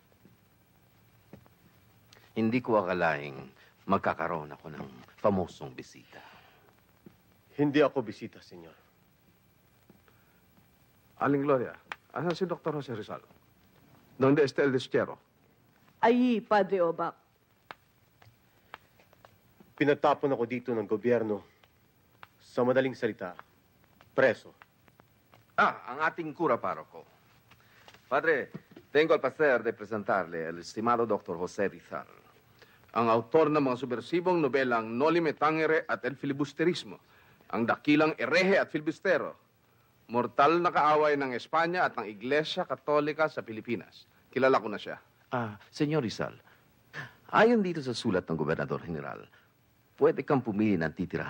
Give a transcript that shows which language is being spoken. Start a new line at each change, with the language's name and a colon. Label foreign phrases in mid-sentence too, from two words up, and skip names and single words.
Filipino: Hindi ko akalaing magkakaroon ako ng famosong bisita. Hindi ako bisita, senyor. Aling Gloria, asan si Dr. Jose Rizal?
Spanish: ¿Dónde está el deschero?
Filipino: Ay, Padre Obak. Pinatapon ako dito ng gobyerno. Sa madaling salita, preso. Ang ating
Spanish: cura parroco. Padre, tengo el placer de presentarle el estimado Dr. José Rizal,
Filipino: Ang autor ng mga subversibong nobelang Noli Me Tangere at El Filibusterismo, ang dakilang erehe at filibustero, mortal na kaaway ng Espanya at ng Iglesia Katolika sa Pilipinas. Kilala ko na siya. Senyor Rizal, ayon dito sa sulat ng Gobernador General, pwede kang pumili ng titirahan.